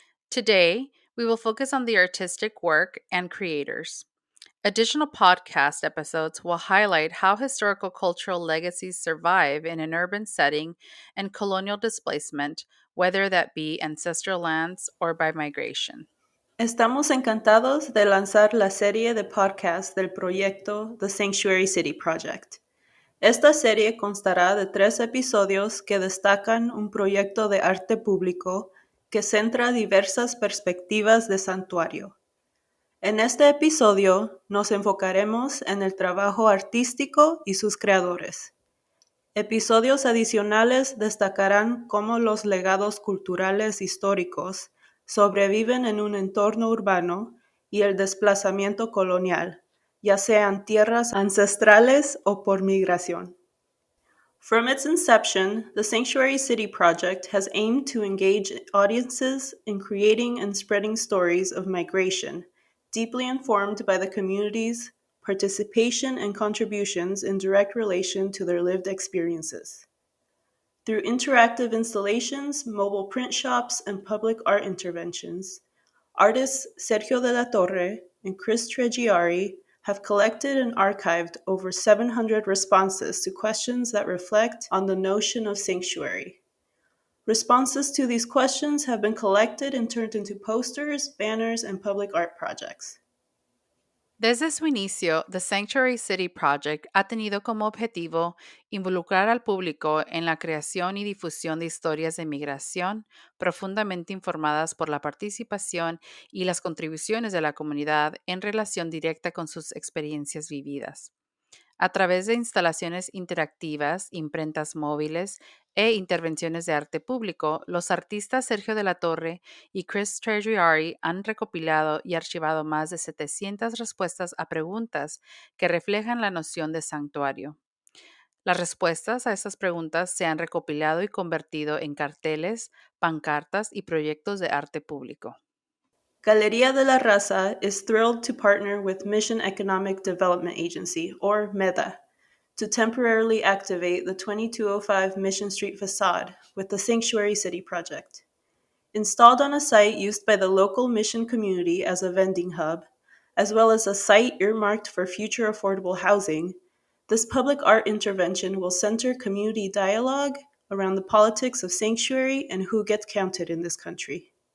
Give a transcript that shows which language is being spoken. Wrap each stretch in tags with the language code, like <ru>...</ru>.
<en>Today, we will focus on the artistic work and creators. Additional podcast episodes will highlight how historical cultural legacies survive in an urban setting and colonial displacement, whether that be ancestral lands or by migration.</en> <es>Estamos encantados de lanzar la serie de podcasts del proyecto The Sanctuary City Project. Esta serie constará de 3 episodios que destacan un proyecto de arte público que centra diversas perspectivas de santuario. En este episodio nos enfocaremos en el trabajo artístico y sus creadores. Episodios adicionales destacarán cómo los legados culturales históricos sobreviven en un entorno urbano y el desplazamiento colonial, ya sean tierras ancestrales o por migración.</es> <en>From its inception, the Sanctuary City Project has aimed to engage audiences in creating and spreading stories of migration, deeply informed by the community's participation and contributions in direct relation to their lived experiences. Through interactive installations, mobile print shops, and public art interventions, artists Sergio de la Torre and Chris Treggiari have collected and archived over 700 responses to questions that reflect on the notion of sanctuary. Responses to these questions have been collected and turned into posters, banners, and public art projects.</en> <es>Desde su inicio, The Sanctuary City Project ha tenido como objetivo involucrar al público en la creación y difusión de historias de migración profundamente informadas por la participación y las contribuciones de la comunidad en relación directa con sus experiencias vividas. A través de instalaciones interactivas, imprentas móviles e intervenciones de arte público, los artistas Sergio de la Torre y Chris Treggiari han recopilado y archivado más de 700 respuestas a preguntas que reflejan la noción de santuario. Las respuestas a estas preguntas se han recopilado y convertido en carteles, pancartas y proyectos de arte público.</es> <en>Galería de la Raza is thrilled to partner with Mission Economic Development Agency, or MEDA, to temporarily activate the 2205 Mission Street facade with the Sanctuary City project. Installed on a site used by the local mission community as a vending hub, as well as a site earmarked for future affordable housing, this public art intervention will center community dialogue around the politics of sanctuary and who gets counted in this country.</en>